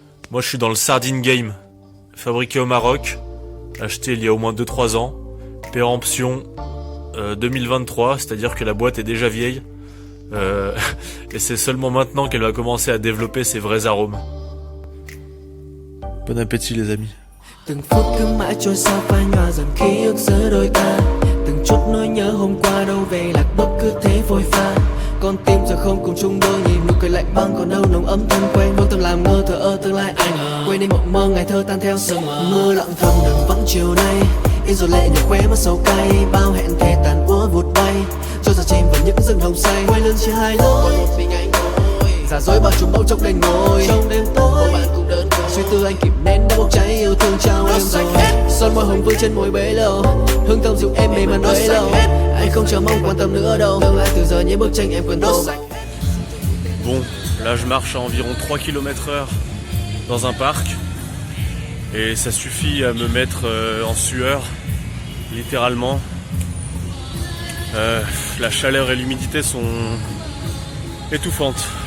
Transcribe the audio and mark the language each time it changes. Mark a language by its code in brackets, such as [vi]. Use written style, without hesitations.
[fr] Moi je suis dans le sardine game. Fabriqué au Maroc, acheté il y a au moins 2-3 ans. Péremption 2023, c'est-à-dire que la boîte est déjà vieille. Et c'est seulement maintenant qu'elle va commencer à développer ses vrais arômes. Bon appétit les amis. [vi] Từng phút cứ mãi trôi xa phai nhòa dần ký ức giữa đôi ta. Từng chút nỗi nhớ hôm qua đâu về lạc bước cứ thế phôi pha. Con tim giờ không cùng chung đôi nhìn nụ cười lạnh băng còn đâu nồng ấm thân quen. Vô tâm làm ngơ thờ ơ tương lai ai ngờ. Quên đi mộng mơ ngày thơ tan theo sương mờ. Mưa lặng thầm đừng vắng chiều nay. In rồi lệ nhạt khóe mắt sầu cay. Bao hẹn thề tàn úa vụt bay. Trôi ra chìm vào những rừng hồng say. Quay lưng chia hai lối. Giả dối bao trùm bỗng chốc lên ngồi. Trong đêm tối bạn cũng đơn côi. Suy tư anh kịp nên đã bốc cháy yêu thương trao em rồi. Son môi hồng vương trên môi bấy lâu. Hương thơm dịu em mềm mà bấy lâu. Anh không chờ mong quan tâm nữa đâu. Tương lai từ giờ những bức tranh em quên tô. [fr] Bon, là je marche à environ 3 km/h dans un parc. Et ça suffit à me mettre en sueur, littéralement. La chaleur et l'humidité sont étouffantes.